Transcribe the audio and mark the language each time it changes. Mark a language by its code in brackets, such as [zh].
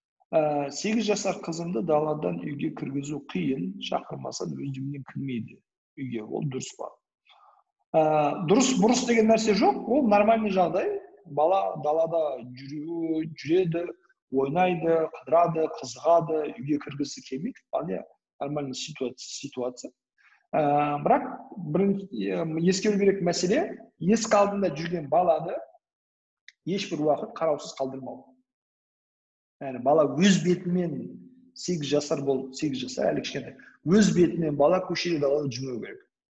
[kk] 8 жасар қызымды даладан үйге кіргізу қиын, шақырмасам өздігінен кірмейді үйге, ол дұрыс па? Дұрыс, бұрыс деген нәрсе жоқ, ол нормальный жағдай. Бала далада жүреді, ойнайды, қыдырады, қызығады, үйге кіргісі келмейді. [ru] Вполне нормальный ситуация. [kk] Бірақ ескеру керек мәселе, есік алдында жүрген баланы ешбір уақыт қараусыз қалдырмау. Яғни бала өз бетімен 8 жасар болып, 8 жасар әлі кішкентай, өз бетімен бала көшеде далада жүрмеу керек.